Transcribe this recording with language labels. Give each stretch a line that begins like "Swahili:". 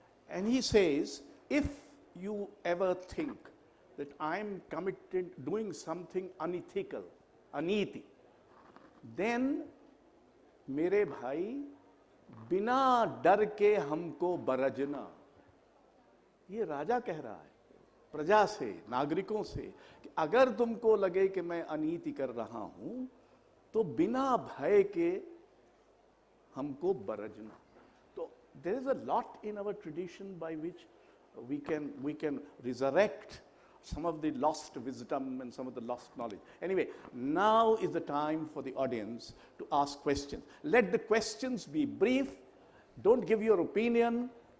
English: And he says, if you ever think that I'm committed doing something unethical, aniti, then
Hindi: मेरे भाई बिना डर के हमको बरजना. ये राजा कह रहा है प्रजा से, नागरिकों से, कि अगर तुमको लगे कि मैं अनीति कर रहा हूं तो बिना भय के हमको बरजना.
English: तो there is a lot in our tradition by which we can resurrect some of the lost wisdom and some of the lost knowledge. Anyway, now is the time for the audience to ask questions. Let the questions be brief. Don't give your opinion.